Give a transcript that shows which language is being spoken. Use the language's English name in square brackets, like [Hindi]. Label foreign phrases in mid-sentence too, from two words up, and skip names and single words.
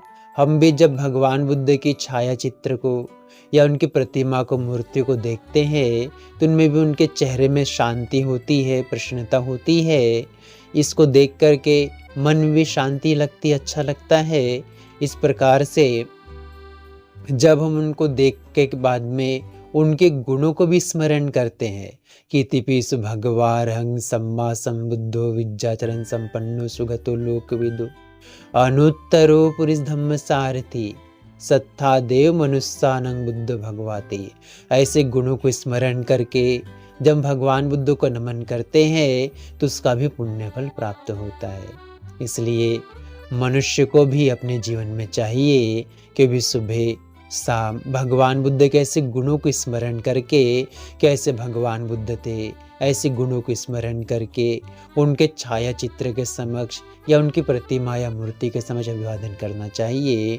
[Hindi] हम भी जब भगवान बुद्ध की छाया चित्र को या उनकी प्रतिमा को, मूर्ति को देखते हैं तो उनमें भी उनके चेहरे में शांति होती है, प्रसन्नता होती है। इसको देख करके मन भी शांति लगती, अच्छा लगता है। इस प्रकार से जब हम उनको देख के बाद में उनके गुणों को भी स्मरण करते हैं कि [Pali] तिपिसु भगवारहं सम्मा संबुद्धो विद्याचरण संपन्नो सुगतो लोकविदु अनुत्तरो पुरुष धम्म सारथी सत्था देव मनुष्यानंग बुद्ध भगवाते। [Hindi] ऐसे गुणों को स्मरण करके जब भगवान बुद्ध को नमन करते हैं तो उसका भी पुण्य फल प्राप्त होता है। इसलिए मनुष्य को भी अपने जीवन में चाहिए कि भी सुबह शाम भगवान बुद्ध के ऐसे गुणों को स्मरण करके, कैसे भगवान बुद्ध थे, ऐसे गुणों को स्मरण करके उनके छाया चित्र के समक्ष या उनकी प्रतिमा या मूर्ति के समक्ष अभिवादन करना चाहिए।